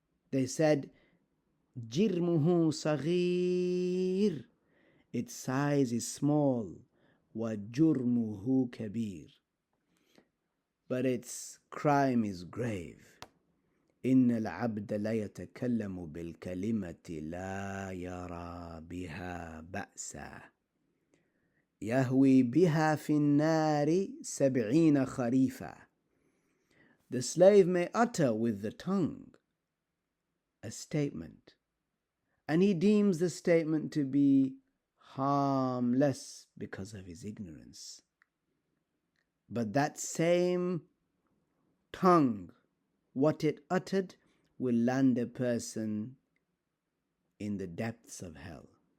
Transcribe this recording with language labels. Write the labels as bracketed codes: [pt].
[en] They said, [ar] "Jirmuhu saghir," [en] its size is small, [ar] wa jurmuhu kabir, [en] but its crime is grave. [ar] إن العبد لا يتكلم بالكلمة لا يرى بها بأسا يهوي بها في النار 70 خريفا. [en] The slave may utter with the tongue a statement, and he deems the statement to be harmless because of his ignorance. But that same tongue, what it uttered, will land a person in the depths of hell.